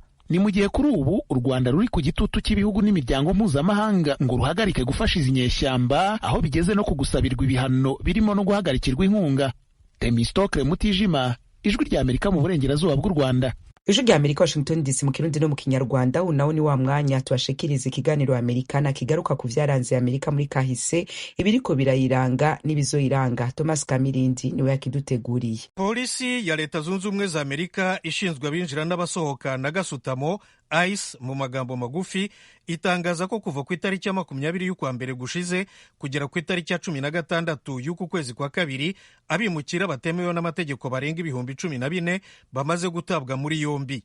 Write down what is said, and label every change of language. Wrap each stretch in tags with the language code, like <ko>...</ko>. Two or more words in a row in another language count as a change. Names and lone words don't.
<rw>Ni mu gihe kuri ubu u Rwanda ruri ku gitutu cy'ibihugu n'imiryango mpuzamahanga ngo ruhagarike gufasha izi nyeshyamba, aho bigeze no kugusabirwa ibihano birimo no guhagarikirwa inkunga. Temistokle Mutijima, ijwi rya Amerika mu burengerazuba bw'u Rwanda. Ijwi rya Amerika, Washington DC, mu Kirundi no mu Kinyarwanda.</rw> <rn>Unawo ni wa mwanya tubashikiriza ikiganiro Amerikana kigaruka ku vyaranze Amerika muri kahise, ibiriko birayiranga n'ibizoyiranga. Thomas Kamirindi niwe yakiduteguriye.</rn> <rw>Polisi ya Leta Zunze Ubumwe za Amerika ishinzwe abinjira n'abasohoka na gasutamo ICE mu magambo magufi itangaza ko kuva ku itariki ya 20 y'ukwa mbere gushize kugera ku itariki ya 16 y'uku kwezi kwa kabiri abimukira batemewe n'amategeko barenga 14,000 bamaze gutabwa muri yombi.</rw>